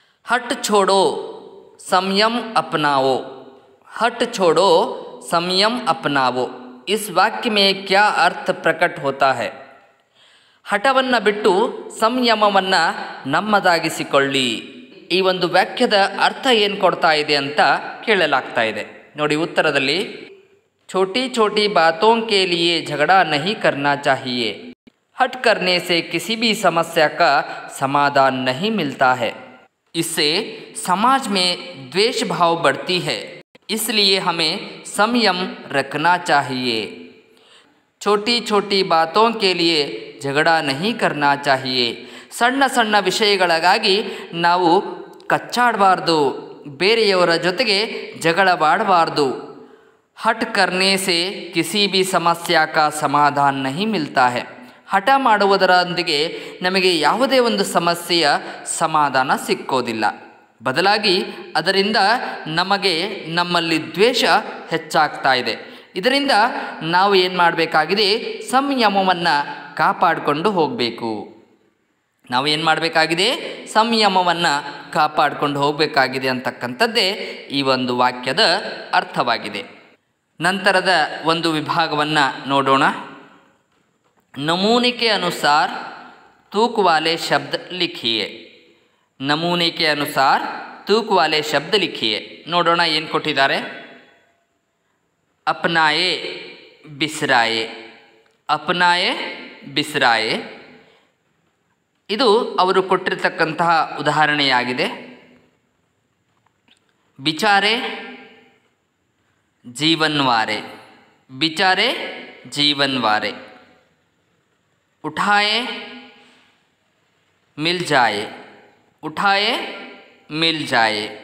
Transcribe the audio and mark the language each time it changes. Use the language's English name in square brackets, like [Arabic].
[Hindi] हट छोड़ो संयम अपनाओ, हट छोड़ो संयम अपनाओ, इस वाक्य में क्या अर्थ प्रकट होता है? [Kannada] ಹಠವನ್ನು ಬಿಟ್ಟು ಸಂಯಮವನ್ನು ನಮ್ಮದಾಗಿಸಿಕೊಳ್ಳಿ. ಈ ಒಂದು ವಾಕ್ಯದ ಅರ್ಥ ಏನು ಕೊಡ್ತಾ ಇದೆ ಅಂತ ಕೇಳಲಾಗ್ತಾ ಇದೆ. ನೋಡಿ ಉತ್ತರದಲ್ಲಿ, [Hindi] छोटी छोटी बातों के लिए झगड़ा नहीं करना चाहिए, हट करने से किसी भी समस्या का समाधान नहीं मिलता है, इससे समाज में द्वेष भाव बढ़ती है, इसलिए हमें संयम रखना चाहिए. छोटी छोटी बातों के लिए झगड़ा नहीं करना चाहिए, [Kannada] ಸಣ್ಣ ಸಣ್ಣ ವಿಷಯಗಳಿಗಾಗಿ ನಾವು ಕಚ್ಚಾಡಬಾರ್ದು, ಬೇರೆಯವರ ಜೊತೆಗೆ ಜಗಳವಾಡಬಾರ್ದು. [Hindi] ಹಟ್ ಕರ್ನೆ ಸೆ ಕಿಸಿ ಬಿ ಸಮಸ್ಯಾ ಕಾ ಸಮಾಧಾನ ನಹಿ ಮಿಲ್ತಾ ಹೈ, [Kannada] ಹಠ ಮಾಡುವುದರೊಂದಿಗೆ ನಮಗೆ ಯಾವುದೇ ಒಂದು ಸಮಸ್ಯೆಯ ಸಮಾಧಾನ ಸಿಕ್ಕೋದಿಲ್ಲ, ಬದಲಾಗಿ ಅದರಿಂದ ನಮಗೆ ನಮ್ಮಲ್ಲಿ ದ್ವೇಷ ಹೆಚ್ಚಾಗ್ತಾ ಇದೆ. ಇದರಿಂದ ನಾವು ಏನು ಮಾಡಬೇಕಾಗಿದೆ, ಸಂಯಮವನ್ನು ಕಾಪಾಡಿಕೊಂಡು ಹೋಗಬೇಕು. ನಾವು ಏನು ಮಾಡಬೇಕಾಗಿದೆ, ಸಂಯಮವನ್ನು ಕಾಪಾಡಿಕೊಂಡು ಹೋಗಬೇಕಾಗಿದೆ ಅಂತಕ್ಕಂಥದ್ದೇ ಈ ಒಂದು ವಾಕ್ಯದ ಅರ್ಥವಾಗಿದೆ. ನಂತರದ ಒಂದು ವಿಭಾಗವನ್ನು ನೋಡೋಣ. [Hindi] नमूने के अनुसार तूक वाले शब्द लिखिए, नमूने के अनुसार तूक वाले शब्द लिखिए. [Kannada] ನೋಡೋಣ ಏನು ಕೊಟ್ಟಿದ್ದಾರೆ. [Hindi] अपनाए बिसराए, अपनाए बिसराए, [Kannada] ಇದು ಅವರು ಕೊಟ್ಟಿರತಕ್ಕಂತಹ ಉದಾಹರಣೆಯಾಗಿದೆ. [Hindi] बिचारे जीवनवारे, बिचारे जीवनवारे. उठाए मिल जाए, उठाए मिल जाए.